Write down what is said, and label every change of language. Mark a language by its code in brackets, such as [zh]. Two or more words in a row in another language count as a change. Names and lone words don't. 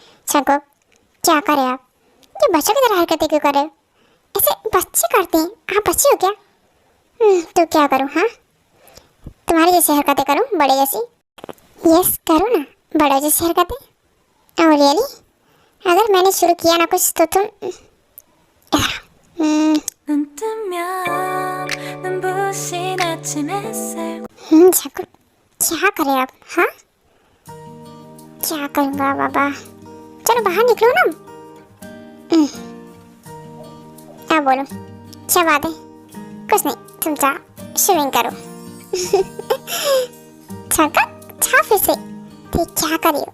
[hi] जंकुक क्या करें आप, ये बच्चों की तरह हरकतें क्यों कर रहे हो? ऐसे बच्चे करते हैं, आप बच्चे हो क्या? तो क्या करूं? हाँ तुम्हारी जैसी हरकतें करूं, बड़े जैसी? यस करो ना, बड़े जैसी हरकतें। और रियली अगर मैंने शुरू किया ना कुछ तो तुम [ko] 눈 뜨면 눈부신 아침 햇살 [hi] जंकुक क्या करें आप? हाँ क्या करूँगा बाबा, चलो बाहर निकलो ना। अब बोलो क्या बात है? कुछ नहीं, तुम जाओ स्विमिंग करो। जंकुक जाओ फिर से, ठीक क्या कर रही हो?